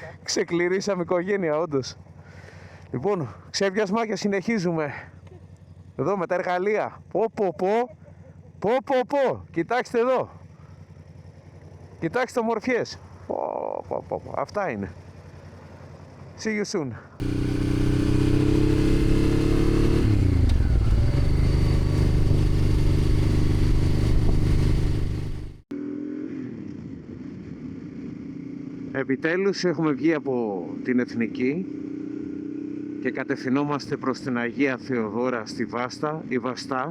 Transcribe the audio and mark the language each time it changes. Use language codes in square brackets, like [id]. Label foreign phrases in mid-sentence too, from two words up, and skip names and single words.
[el] Ξεκληρίσαμε οικογένεια όντως. Λοιπόν, ξέβιασμα και συνεχίζουμε. Εδώ με τα εργαλεία. Πω. Κοιτάξτε εδώ. Κοιτάξτε ομορφιές. Αυτά είναι. [en] See you soon. [el] Επιτέλους έχουμε βγει από την Εθνική και κατευθυνόμαστε προς την Αγία Θεοδόρα στη Βάστα ή Βαστά.